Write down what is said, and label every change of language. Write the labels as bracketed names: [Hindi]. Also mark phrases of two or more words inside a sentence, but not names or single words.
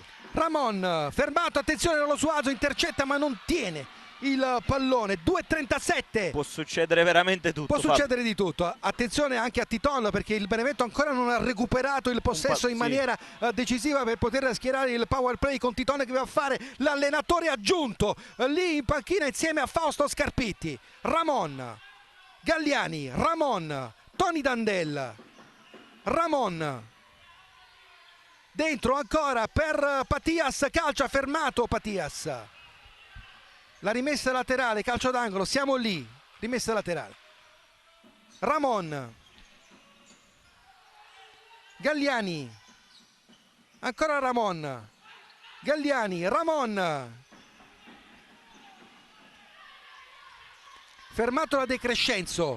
[Italian] Ramon fermato, attenzione, Lolo Suazo intercetta ma non tiene il pallone. 2:37. Può succedere veramente tutto. Può succedere di tutto. Attenzione anche a Titon, perché il Benevento ancora non ha recuperato il possesso in maniera decisiva per poter schierare il power play con Titon che va a fare l'allenatore aggiunto lì in panchina insieme a Fausto Scarpitti. Ramon, Galliani, Ramon, Tony Dandel, Ramon dentro ancora per Patias, calcia, fermato Patias. La rimessa laterale, calcio d'angolo, siamo lì, rimessa laterale. Ramon, Galliani, ancora Ramon, Galliani, Ramon, fermato da De Crescenzo.